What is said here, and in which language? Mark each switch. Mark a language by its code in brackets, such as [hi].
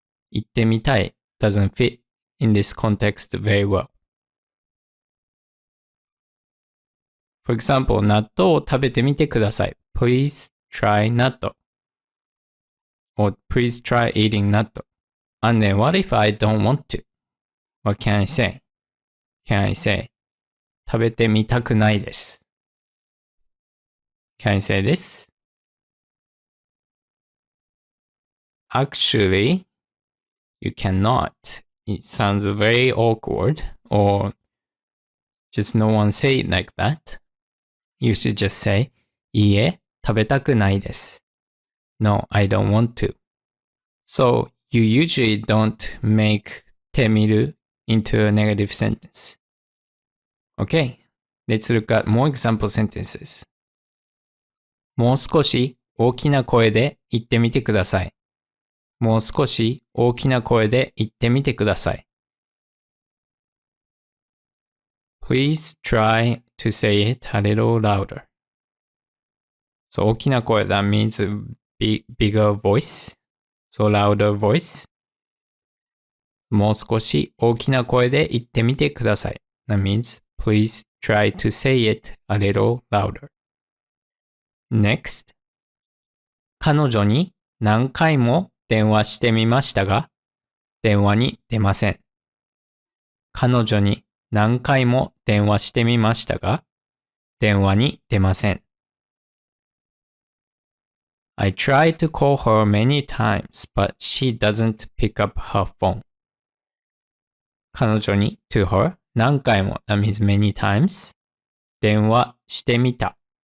[en] 行ってみたい doesn't fit in this context very well. For example, [ja] 納豆を食べてみてください。 [en] Please try 納豆。 Or please try eating 納豆。 And then what if I don't want to? What can I say? Can I say, [ja] 食べてみたくないです。 [en] Can I say this? Actually, you cannot. It sounds very awkward, or just no one say it like that. You should just say, [ja] いいえ、食べたくないです。 [en] No, I don't want to. So, you usually don't make てみる into a negative sentence. Okay, let's look at more example sentences. [ja] もう少し大きな声で言ってみてください。もう少し大きな声で言ってみてください。 [en] Please try to say it a little louder. So 大きな声 that means bigger voice. So louder voice. [ja] もう少し大きな声で言ってみてください。 [en] That means please try to say it a little louder. Next. [ja] 彼女に何回も電話してみましたが、電話に出ません。彼女に何回も電話してみましたが、電話に出ません。 [en] I tried to call her many times, but she doesn't pick up her phone. 彼女に to her 何回も that means many times [ja] 電話してみた。